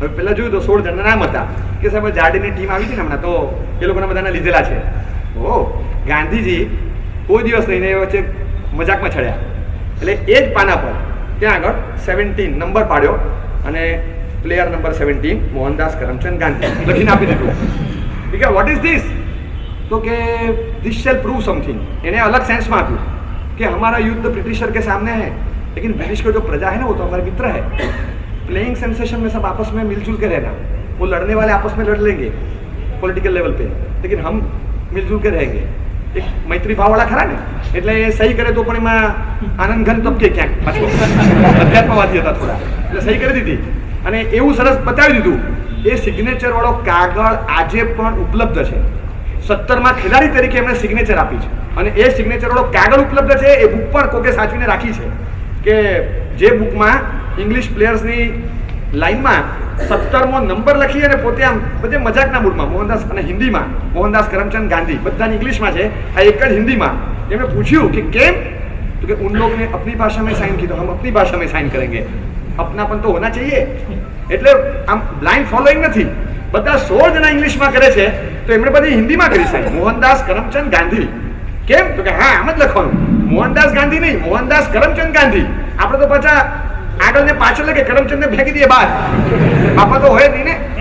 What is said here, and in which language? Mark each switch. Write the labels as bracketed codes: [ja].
[gu] હવે પહેલાં જોયું તો 16 જણના નામ હતા કે સાહેબ જાડેની ટીમ આવી હતી ને હમણાં, તો એ લોકોના બધાના લીધેલા છે. ગાંધીજી કોઈ દિવસ નહીં એ વચ્ચે મજાકમાં ચડ્યા, એટલે એ જ પાના પર ત્યાં આગળ 17 નંબર પાડ્યો અને પ્લેયર નંબર 17 મોહનદાસ કરમચંદ ગાંધી લખીને આપી દીધું. [en] કે what is this? [gu] તો કે [en] This shall prove something. [gu] એને [hi] अलग सेंस में आप्યું कि हमारा युद्ध ब्रिटिशर के सामने है, लेकिन ब्रिटिश का जो प्रजा है ना वो तो हमारे मित्र है. प्लेइंग सेंसेशन में सब आपस में मिलजुल के रहना, वो लड़ने वाले आपस में लड़ लेंगे पॉलिटिकल लेवल पे, लेकिन हम मिलजुल के रहेंगे. एक मैत्री [gu] भाववाળા ખરા ને, એટલે એ સહી કરે તો પણ એમાં આનંદ ઘન તબકે ક્યાંક પાછો અધ્યાત્મવાદી હતા થોડા, એટલે સહી કરી દીધી અને એવું સરસ બતાવી દીધું. એ સિગ્નેચર વાળો કાગળ આજે પણ ઉપલબ્ધ છે. 17માં ખેલાડી તરીકે એમણે સિગ્નેચર આપી છે અને એ સિગ્નેચર વાળો કાગળ ઉપલબ્ધ છે. એ બુક પણ કોકે સાચવીને રાખી છે કે જે બુકમાં ઇંગ્લિશ પ્લેયર્સની લાઈનમાં 17મો નંબર લખી અને પોતે આમ બધે મજાકના મૂડમાં મોહનદાસ, અને હિન્દીમાં મોહનદાસ કરમચંદ ગાંધી, બધાની ઇંગ્લિશમાં છે, આ એક જ હિન્દીમાં. એમણે પૂછ્યું કે કેમ? તો કે [hi] उन लोग ने अपनी भाषा में साइन की तो हम अपनी भाषा में साइन करेंगे. अपनापन तो होना चाहिए. [gu] એટલે આમ બ્લાઇન્ડ ફોલોઈંગ નથી. બધા 16 જણા ઇંગ્લિશમાં કરે છે તો એમણે બધી હિન્દીમાં કરી સાઈન, મોહનદાસ કરમચંદ ગાંધી. કેમ? તો કે હા આમ જ લખવાનું, મોહનદાસ ગાંધી નહીં, મોહનદાસ કરમચંદ ગાંધી. આપણે તો પાછા આગળ ને પાછળ લખે, કરમચંદ ને ફેંકી દઈએ બહાર. બાપા તો હોય નહીં ને.